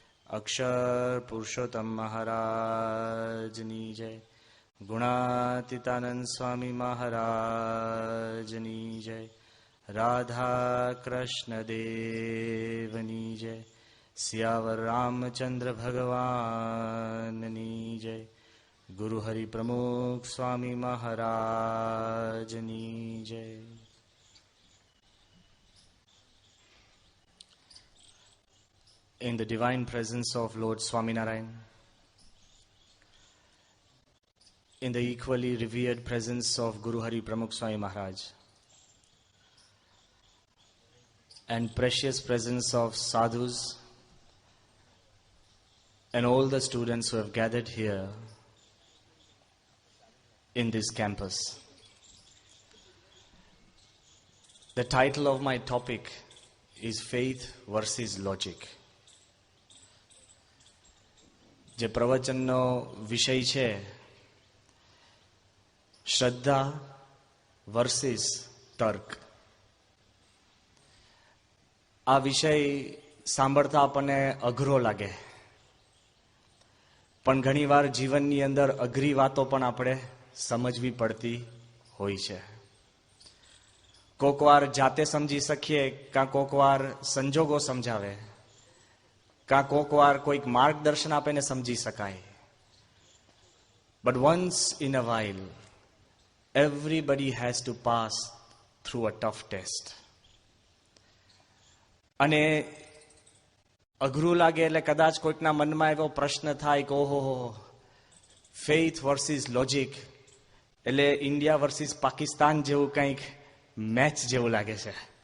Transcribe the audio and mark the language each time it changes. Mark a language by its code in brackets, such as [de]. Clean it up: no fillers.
[gu] અક્ષર પુરુષોત્તમ મહારાજની જય, ગુણાતીતાનંદ સ્વામી મહારાજની જય, રાધા કૃષ્ણ દેવની જય, સિયાવર રામચંદ્ર ભગવાનની જય, ગુરુ હરિ પ્રમુખ સ્વામી મહારાજની જય. [en] In the divine presence of Lord Swaminarayan, in the equally revered presence of Guru Hari Pramukh Swami Maharaj, and precious presence of sadhus and all the students who have gathered here in this campus. The title of my topic is Faith versus Logic. [gu] જે પ્રવચનનો વિષય છે શ્રદ્ધા versus તર્ક. આ વિષય સાંભળતા આપણને અઘરો લાગે, પણ ઘણીવાર જીવનની અંદર અઘરી વાતો પણ આપણે સમજવી પડતી હોય છે. કોક વાર જાતે સમજી શકીએ, કાં કોક વાર સંજોગો સમજાવે, કાં કોક વાર કોઈક માર્ગદર્શન આપીને સમજી શકાય. [en] But once in a while, everybody has to pass through a tough test. [gu] અને અઘરું લાગે એટલે કદાચ કોઈકના મનમાં એવો પ્રશ્ન થાય કે ઓહો, ફેઇથ વર્સિસ લોજિક એટલે ઇન્ડિયા વર્સિસ પાકિસ્તાન જેવું કંઈક મેચ જેવું લાગે છે.